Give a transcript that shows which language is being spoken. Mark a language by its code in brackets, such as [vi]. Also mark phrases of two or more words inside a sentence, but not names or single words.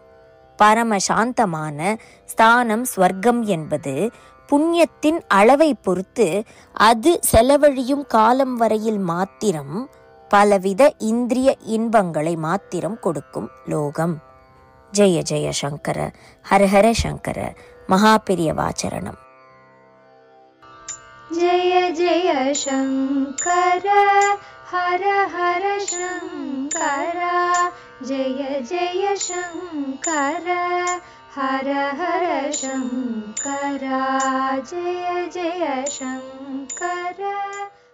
[ta] பரம சாந்தமான ஸ்தானம் ஸ்வர்க்கம் என்பது புண்ணியத்தின் அளவை பொறுத்து அது செலவழியும் காலம் வரையில் மாத்திரம் பலவித இந்திரிய இன்பங்களை மாத்திரம் கொடுக்கும் லோகம். ஜெய ஜெய சங்கர, ஹரஹர சங்கர, மகாபெரியவாச்சரணம். [sa] जय जय शङ्कर हर हर शङ्कर जय जय शङ्कर हर हर शङ्कर जय जय शङ्कर।